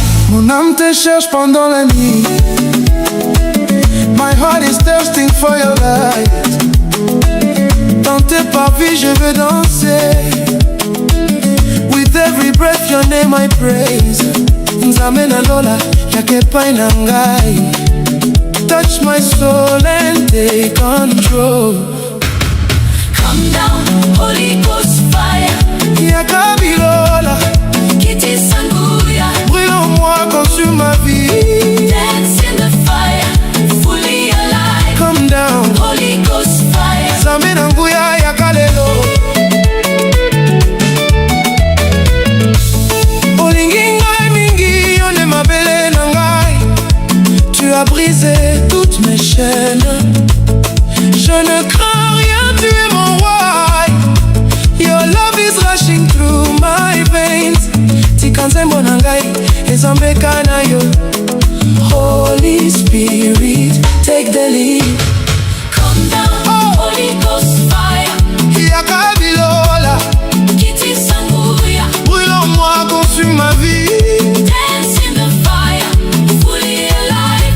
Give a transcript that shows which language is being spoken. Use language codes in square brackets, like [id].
[fr] Mon âme te cherche pendant la nuit. [en] My heart is thirsting for your light. [fr] Dans tes parvis je veux danser. [en] With every breath your name I praise. [ln] Nzambe na lola, yaka epai na ngai. [en] Touch my soul and take control. Come down, Holy Ghost fire. [ln] Yaka bilola, Kiti sanguya. [fr] brûle en moi, consume ma vie. [en] Dance in the fire, fully alive. Come down, Holy Ghost fire. [ln] Nzambe na nguya yaka lelo. Olingi ngai mingi, yo nde mabele na ngai. [fr] Tu as brisé toutes mes chaînes. Je ne crains rien, tu es mon roi. [en] Your love is rushing through my veins. [ln] Tikanzembo na ngai, ezambeka na yo. [en] Holy Spirit, take the lead. Come down, Holy Ghost fire. [ln] Yaka bilola, Kiti sanguya. [fr] brûle en moi, consume ma vie. [en] Dance in the fire, fully alive.